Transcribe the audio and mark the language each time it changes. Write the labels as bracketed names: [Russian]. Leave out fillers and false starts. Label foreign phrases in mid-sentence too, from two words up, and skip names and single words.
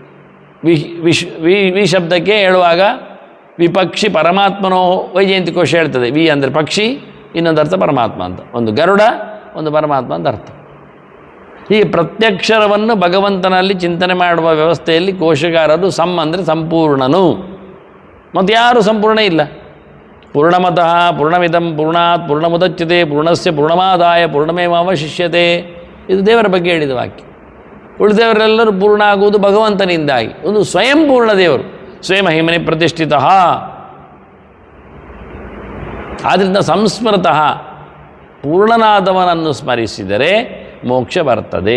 [Kannada] ವಿ ಶಬ್ದಕ್ಕೆ ಹೇಳುವಾಗ ವಿಪಕ್ಷಿ ಪರಮಾತ್ಮನೋ ವೈಜಯಂತಿ ಕೋಶ ಹೇಳ್ತದೆ. ವಿ ಅಂದರೆ ಪಕ್ಷಿ, ಇನ್ನೊಂದು ಅರ್ಥ ಪರಮಾತ್ಮ ಅಂತ. ಒಂದು ಗರುಡ, ಒಂದು ಪರಮಾತ್ಮ ಅಂತ ಅರ್ಥ. ಈ ಪ್ರತ್ಯಕ್ಷರವನ್ನು ಭಗವಂತನಲ್ಲಿ ಚಿಂತನೆ ಮಾಡುವ ವ್ಯವಸ್ಥೆಯಲ್ಲಿ ಕೋಶಗಾರರು ಸಮ್ ಅಂದರೆ ಸಂಪೂರ್ಣನು. ಮತ್ತು ಯಾರು ಸಂಪೂರ್ಣ ಇಲ್ಲ. [Sanskrit] ಪೂರ್ಣಮತಃ ಪೂರ್ಣಮಿದಂ ಪೂರ್ಣಾತ್ ಪೂರ್ಣಮುದಚ್ಯತೆ ಪೂರ್ಣಸ್ಯ ಪೂರ್ಣಮಾದಾಯ ಪೂರ್ಣಮೇವಾವಶಿಷ್ಯತೆ. [Kannada] ಇದು ದೇವರ ಬಗ್ಗೆ ಹೇಳಿದ ವಾಕ್ಯ. ಉಳಿದವರೆಲ್ಲರೂ ಪೂರ್ಣ ಆಗುವುದು ಭಗವಂತನಿಂದಾಗಿ. ಒಂದು ಸ್ವಯಂ ಪೂರ್ಣ ದೇವರು, ಸ್ವಯಂ ಮಹಿಮನೆ ಪ್ರತಿಷ್ಠಿತ. ಆದ್ದರಿಂದ ಸಂಸ್ಮೃತಃ, ಪೂರ್ಣನಾದವನನ್ನು ಸ್ಮರಿಸಿದರೆ ಮೋಕ್ಷ ಬರ್ತದೆ.